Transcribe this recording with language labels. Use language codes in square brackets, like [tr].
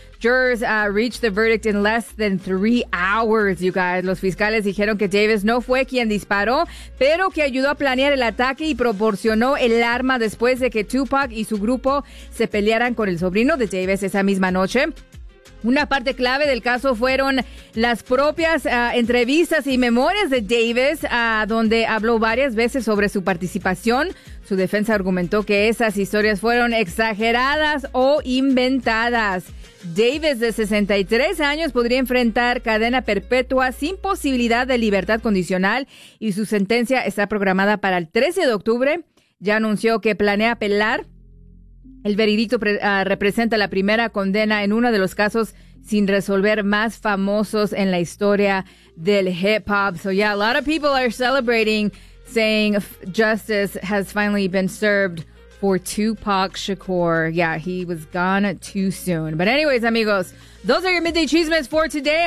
[en] Jurors reached the verdict in less than 3 hours, you guys. [es] Los fiscales dijeron que Davis no fue quien disparó, pero que ayudó a planear el ataque y proporcionó el arma después de que Tupac y su grupo se pelearan con el sobrino de Davis esa misma noche. Una parte clave del caso fueron las propias entrevistas y memorias de Davis, donde habló varias veces sobre su participación. Su defensa argumentó que esas historias fueron exageradas o inventadas. Davis, de 63 años, podría enfrentar cadena perpetua sin posibilidad de libertad condicional y su sentencia está programada para el 13 de octubre. Ya anunció que planea apelar. El veredicto representa la primera condena en uno de los casos sin resolver más famosos en la historia del hip hop. [en] So yeah, a lot of people are celebrating, saying justice has finally been served for Tupac Shakur. Yeah, he was gone too soon. But anyways, amigos, those are your Midday Chismes for today.